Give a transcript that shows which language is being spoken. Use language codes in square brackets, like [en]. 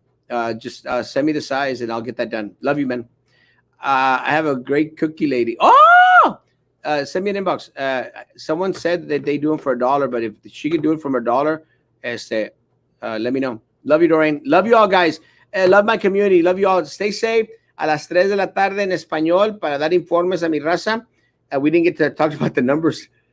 [en] Just send me the size and I'll get that done. Love you, man. I have a great cookie lady. Oh! Send me an inbox. Someone said that they do them for $1, but if she can do it from $1, let me know. Love you, Doreen. Love you all, guys. Love my community. Love you all. Stay safe. [es] A las 3 de la tarde en español para dar informes a mi raza. [en] We didn't get to talk about the numbers.